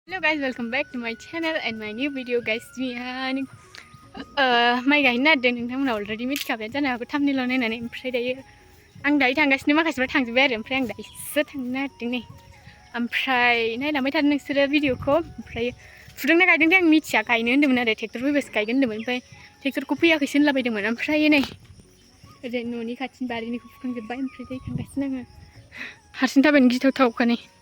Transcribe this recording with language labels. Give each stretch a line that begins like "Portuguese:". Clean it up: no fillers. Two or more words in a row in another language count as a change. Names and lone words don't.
English: guys, welcome back to my channel and my new video guys.
Bodo: माइ गायनो नागिरदों नोंथांमोना अलरेडि मिथिखाबायानो जानो हागौ थाम्बनेइलाव नायनानै ओमफ्राय दायो आं दायो थांगासिनो माखासेफ्रा थांजोब्बाय आरो ओमफ्राय आं दायोसो थांनो नागिरदों नै ओमफ्राय नायलांबाय थादो नोंसोरो भिडिअखौ ओमफ्राय फुदोंना गायदोंथाय आं मिथिया गायनो होन्दोंमोन आरो ट्रेक्टर फैबासो गायगोन होन्दोंमोन ओमफ्राय ट्रेक्टरखौ फैयाखैसो होनलाबायदोंमोन ओमफ्राय नै ओरै न'नि खाथिनि बारिनिखौ फुखांजोब्बाय ओमफ्राय दायो थांगासिनो आङो हारसिं थाबायनो गिथावथावखानि